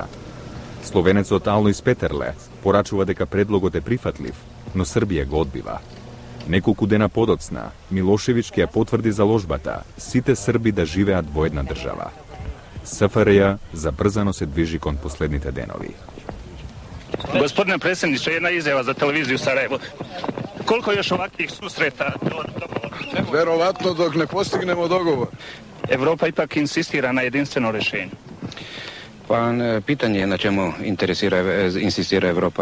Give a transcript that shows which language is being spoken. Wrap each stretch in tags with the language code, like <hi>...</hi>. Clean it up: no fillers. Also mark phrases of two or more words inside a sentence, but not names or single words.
<mk>Словенецот Алојс Петерле порачува дека предлогот е прифатлив, но Србија го одбива. Неколку дена подоцна, Милошевиќ ќе ја потврди заложбата сите срби да живеат во една држава. СФРЈ забрзано се движи кон последните денови.</mk> <sr>Gospodine predsjedniče, jedna izjava za televiziju Sarajevo. Koliko još ovakvih susreta? Verovatno dok ne postignemo dogovor. Evropa ipak insistira na jedinstveno rješenje. Pa pitanje je na čemu insistira Evropa.</sr>